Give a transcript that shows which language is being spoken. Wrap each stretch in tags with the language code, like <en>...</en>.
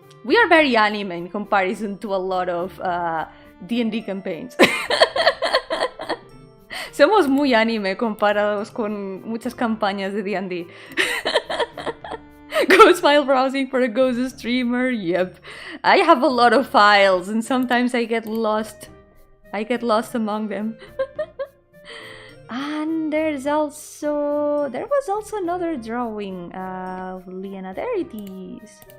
<en>We are very anime in comparison to a lot of D&D campaigns.</en> <es>Somos muy anime comparados con muchas campañas de D&D.</es> <en>Ghost file browsing for a ghost streamer. Yep. I have a lot of files and sometimes I get lost. Among them. And there was also another drawing of Liana. There it is.</en>